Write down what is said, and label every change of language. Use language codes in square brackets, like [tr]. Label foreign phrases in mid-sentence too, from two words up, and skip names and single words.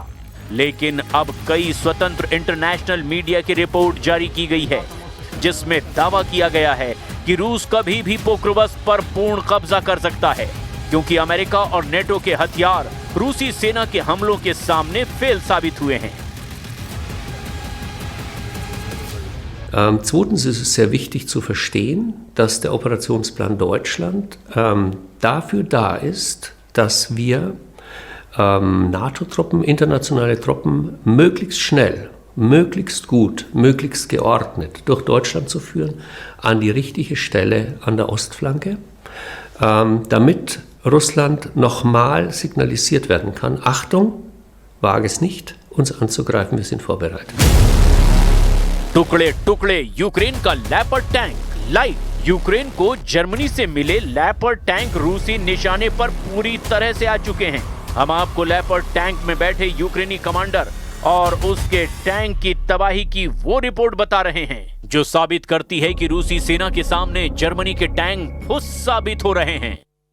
[hi] लेकिन अब कई स्वतंत्र [en] international media [hi] की रिपोर्ट जारी की गई है, जिसमें दावा किया गया है कि रूस कभी भी पोक्रोवस्क पर पूर्ण कब्जा कर सकता है, क्योंकि अमेरिका और नेटो के हथियार रूसी सेना के हमलों के सामने फेल साबित हुए हैं। [de] Zweitens ist es sehr wichtig zu verstehen, dass der Operationsplan Deutschland dafür da ist, dass wir NATO-Truppen, internationale Truppen möglichst schnell, möglichst gut, möglichst geordnet durch Deutschland zu führen an die richtige Stelle an der Ostflanke, damit Russland nochmal signalisiert werden kann: Achtung, wage es nicht, uns anzugreifen, wir sind vorbereitet. [hi] टुकड़े टुकड़े यूक्रेन का लेपर्ड टैंक लाइव। यूक्रेन को जर्मनी से मिले लेपर्ड टैंक रूसी निशाने पर पूरी तरह से आ चुके हैं। हम आपको लेपर्ड टैंक में बैठे यूक्रेनी कमांडर और उसके टैंक की तबाही की वो रिपोर्ट बता रहे हैं जो साबित करती है कि रूसी सेना के सामने जर्मनी के टैंक फुस साबित हो रहे हैं।